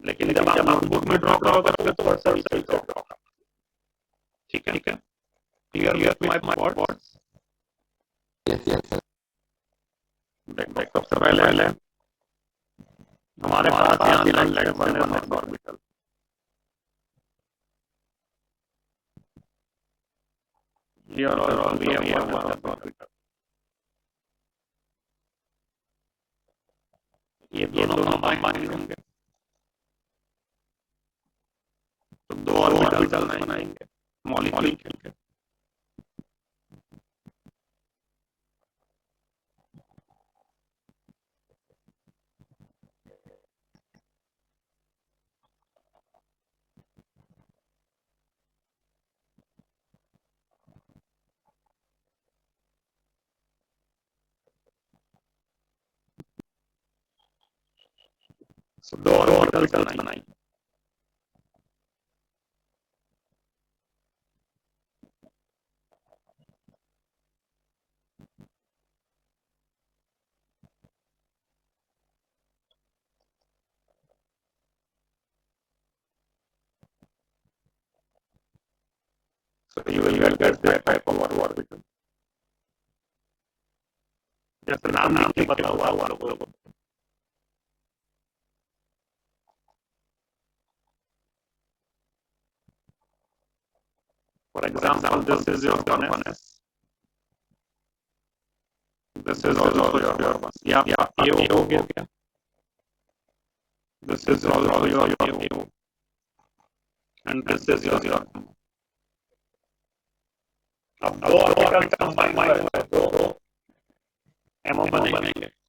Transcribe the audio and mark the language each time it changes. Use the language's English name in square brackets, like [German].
[Hindi] लेकिन जब आप नोटबुक में ड्रॉ करोगे तो सही ड्रॉ करो. ठीक है [English] Clear my words. Yes. [Hindi] देख सबसे पहले हमारे पास यहाँ लेग बने orbital. [English] Here also we have one orbital. [Hindi] ये दोनों कंबाइन होंगे तो दो ऑर्बिटल बनाएंगे मॉलिक्यूल के। So दो ऑर्बिटल बनाएंगे। [English] So you will get that type of orbital. [Hindi] जैसे नाम नहीं पता हुआ लोगों को। [English] For example, this is your bonus. This is also your bonus. [Hindi] Yeah, ये हो गया। [English] This is also your AO. And this is your [Hindi] अब दो ऑर्बिटल कंबाइन हुए दो एमओ बनेंगे।